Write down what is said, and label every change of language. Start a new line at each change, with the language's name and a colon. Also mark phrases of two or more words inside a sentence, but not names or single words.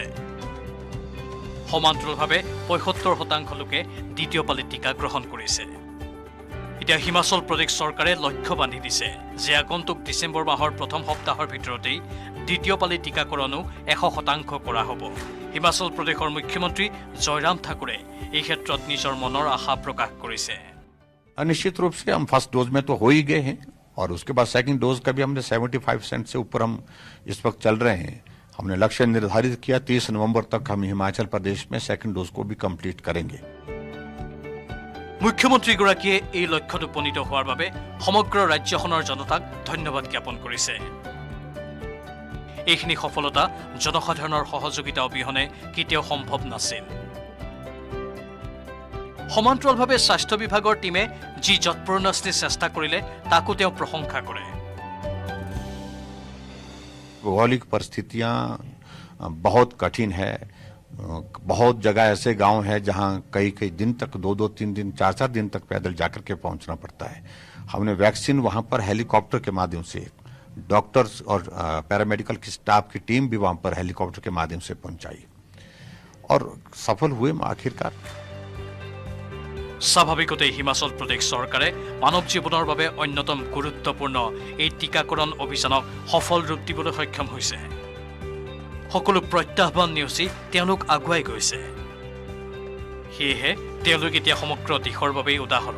Assamese: সমান্তৰালভাৱে 75% লোকে দ্বিতীয় পালি টীকা গ্ৰহণ কৰিছে। এতিয়া হিমাচল প্ৰদেশ চৰকাৰে লক্ষ্য বান্ধি দিছে যে আগন্তুক ডিচেম্বৰ মাহৰ প্ৰথম সপ্তাহৰ ভিতৰতেই দ্বিতীয় পালি টীকাকৰণো 100% কৰা হ'ব। হিমাচল প্ৰদেশৰ মুখ্যমন্ত্ৰী জয়ৰাম ঠাকুৰে এই ক্ষেত্ৰত নিজৰ মনৰ আশা প্ৰকাশ কৰিছে।
Hindi: निश्चित रूप से हम
English: first dose
Hindi: में तो हो ही गए हैं और उसके बाद
English: second dose
Hindi: का भी हमने 75% से ऊपर हम इस वक्त चल रहे हैं। हमने लक्ष्य निर्धारित किया 30 नवंबर तक हम हिमाचल प्रदेश में
English: second dose
Hindi: को भी कंप्लीट करेंगे।
Assamese: মুখ্যমন্ত্ৰীগৰাকীয়ে এই লক্ষ্যত উপনীত হোৱাৰ বাবে সমগ্ৰ ৰাজ্যখনৰ জনতাক ধন্যবাদ জ্ঞাপন কৰিছে। এইখিনি সফলতা জনসাধাৰণৰ সহযোগিতা অবিহনে কেতিয়াও সম্ভৱ নাছিল। সমান্তৰালভাৱে স্বাস্থ্য বিভাগৰ টিমে যি যৎপৰোনাস্তি চেষ্টা কৰিলে তাকো তেওঁ প্ৰশংসা কৰে।
Hindi: भौगोलिक परिस्थितियां बहुत कठिन है। बहुत जगह ऐसे गांव हैं जहां कई दिन तक 2-2, 3 दिन, 4-4 दिन तक पैदल जाकर के पहुंचना पड़ता है। हमने वैक्सीन वहां पर हेलीकॉप्टर के माध्यम से, डॉक्टर्स और पैरामेडिकल की स्टाफ की टीम भी वहां पर हेलीकॉप्टर के माध्यम से पहुंचाई और सफल हुए आखिरकार।
Assamese: স্বাভাৱিকতেই হিমাচল প্ৰদেশ চৰকাৰে মানৱ জীৱনৰ বাবে অন্যতম গুৰুত্বপূৰ্ণ এই টীকাকৰণ অভিযানক সফল ৰূপ দিবলৈ সক্ষম হৈছে। সকলো প্ৰত্যাহ্বান নেওচি তেওঁলোক আগুৱাই গৈছে। সেয়েহে তেওঁলোক এতিয়া সমগ্ৰ দেশৰ বাবেই উদাহৰণ।